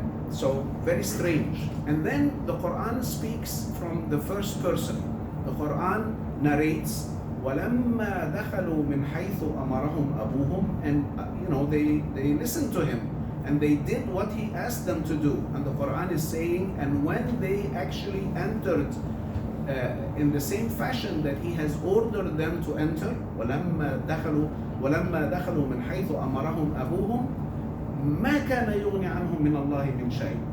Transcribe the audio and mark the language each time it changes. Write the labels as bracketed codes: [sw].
[en] So very strange. And then the Quran speaks from the first person. The Quran narrates, [ar] وَلَمَّا دَخَلُوا مِنْ حَيْثُ أَمَرَهُمْ أَبُوهُم. [en] And they listened to him, and they did what he asked them to do. And the Quran is saying, and when they actually entered in the same fashion that he has ordered them to enter, [ar] وَلَمَّا دَخَلُوا مِنْ حَيْثُ أَمَرَهُمْ أَبُوهُم مَا كَانَ يُغْنِي عَنْهُم مِّنَ اللَّهِ مِنْ شَيْءٍ.